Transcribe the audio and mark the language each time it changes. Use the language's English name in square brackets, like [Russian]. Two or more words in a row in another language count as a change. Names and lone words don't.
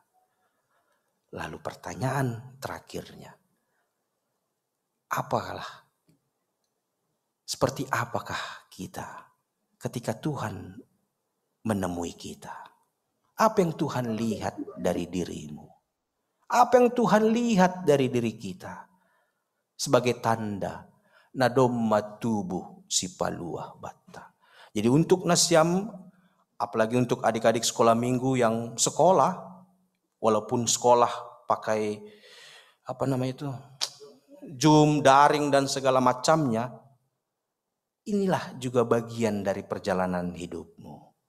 [Indonesian] Lalu pertanyaan terakhirnya, seperti apakah kita ketika Tuhan menemui kita? Apa yang Tuhan lihat dari dirimu? Apa yang Tuhan lihat dari diri kita? Sebagai tanda [Batak Simalungun] nadomma tubuh si paluah bata. [Indonesian] Jadi untuk Nasiam, apalagi untuk adik-adik sekolah minggu yang sekolah, walaupun sekolah pakai Zoom, daring dan segala macamnya, inilah juga bagian dari perjalanan hidupmu.